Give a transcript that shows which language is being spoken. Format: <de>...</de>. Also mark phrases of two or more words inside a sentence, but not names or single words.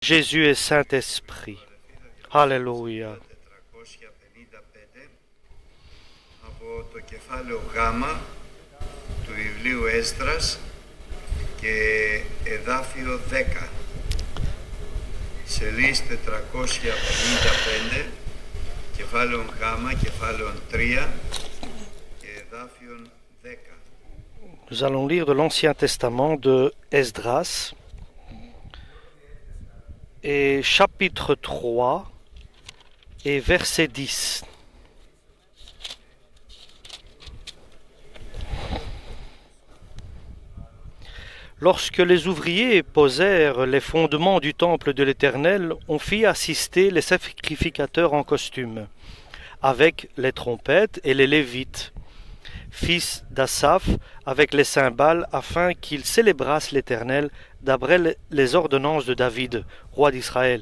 <fr>Jésus et Saint-Esprit. Alléluia.</fr> <el>Από το κεφάλαιο Γ του βιβλίου Έσδρας και εδάφιο 10, σελίδες 455, κεφάλαιο Γ, κεφάλαιο 3 και εδάφιο 10.</el> <fr>Nous allons lire de l'Ancien Testament de Esdras et chapitre 3 et verset 10. Lorsque les ouvriers posèrent les fondements du temple de l'Éternel, on fit assister les sacrificateurs en costume, avec les trompettes et les Lévites, fils d'Asaph, avec les cymbales, afin qu'ils célébrassent l'Éternel d'après les ordonnances de David, roi d'Israël.</fr>